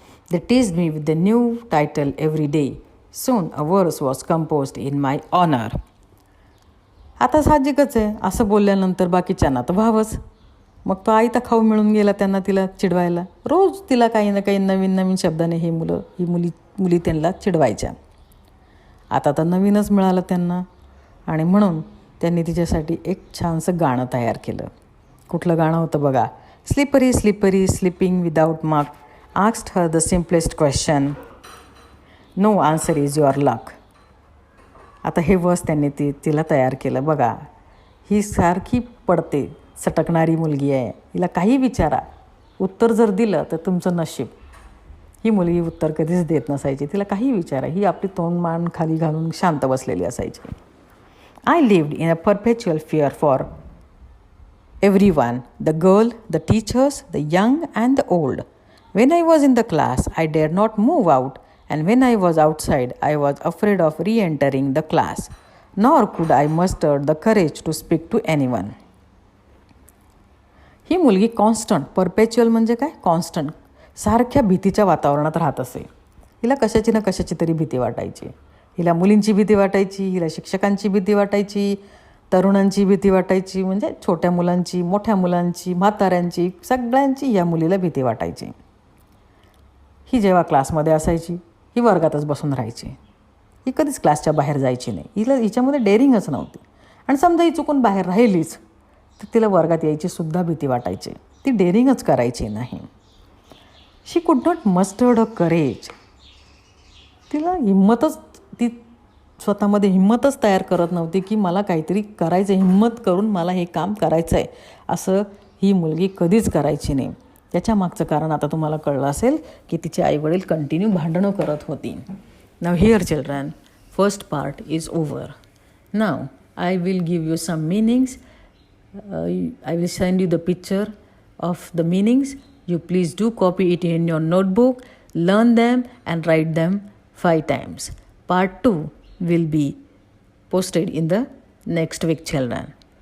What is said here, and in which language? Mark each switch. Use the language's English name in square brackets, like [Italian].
[English] They teased me with a new title every day. Soon a verse was composed in my honor. [Marathi] आता साहजिकच आहे, असं बोलल्यानंतर बाकीच्यांना तर व्हावंच. मग तो आयता खाऊ मिळून गेला त्यांना, तिला चिडवायला. रोज तिला काही ना काही नवीन नवीन शब्दाने ही मुली त्यांना चिडवायच्या. आता तर नवीनच मिळालं त्यांना, आणि म्हणून त्यांनी तिच्यासाठी एक छानसं गाणं तयार केलं. कुठलं गाणं होतं बघा. [English] Slippery slippery slipping without mark, asked her the simplest question, no answer is your luck. [Marathi] आता हे वर्स त्यांनी तिला तयार केलं. बघा, ही सारखी पडते, सटकणारी मुलगी आहे. हिला काही विचारा, उत्तर जर दिलं तर तुमचं नशीब. ही मुलगी उत्तर कधीच देत नसायची. तिला काही विचारा, ही आपली तोंड मान खाली घालून शांत बसलेली असायची. [English] I lived in a perpetual fear for everyone, the girl, the teachers, the young and the old. When I was in the class, I dared not move out, and when I was outside, I was afraid of re-entering the class, nor could I muster the courage to speak to anyone. [Marathi] ही मुलगी constant, परपेच्युअल म्हणजे काय, constant, सारख्या भीतीच्या वातावरणात राहत असे. हिला कशाची ना कशाची तरी भीती वाटायची. हिला मुलींची भीती वाटायची, हिला शिक्षकांची भीती वाटायची, तरुणांची भीती वाटायची, म्हणजे छोट्या मुलांची, मोठ्या मुलांची, म्हाताऱ्यांची, सगळ्यांची या मुलीला भीती वाटायची. ही जेव्हा क्लासमध्ये असायची, ही वर्गातच बसून राहायची. ही कधीच क्लासच्या बाहेर जायची नाही. हिच्यामध्ये डेअरिंगच नव्हती. आणि समजा ही चुकून बाहेर राहिलीच तर तिला वर्गात यायची सुद्धा भीती वाटायची. ती डेअरिंगच करायची नाही. [English] She could not mustered a courage. [Marathi] तिला हिंमतच, ती स्वतःमध्ये हिंमतच तयार करत नव्हती की मला काहीतरी करायचं, हिंमत करून मला हे काम करायचं आहे, असं ही मुलगी कधीच करायची नाही. त्याच्या मागचं कारण आता तुम्हाला कळलं असेल की तिचे आईवडील कंटिन्यू भांडणं करत होती. [English] Now here children, first part is over. Now I will give you some meanings. I will send you the picture of the meanings. You please do copy it in your notebook, learn them and write them 5 times. Part 2 will be posted in the next week, children.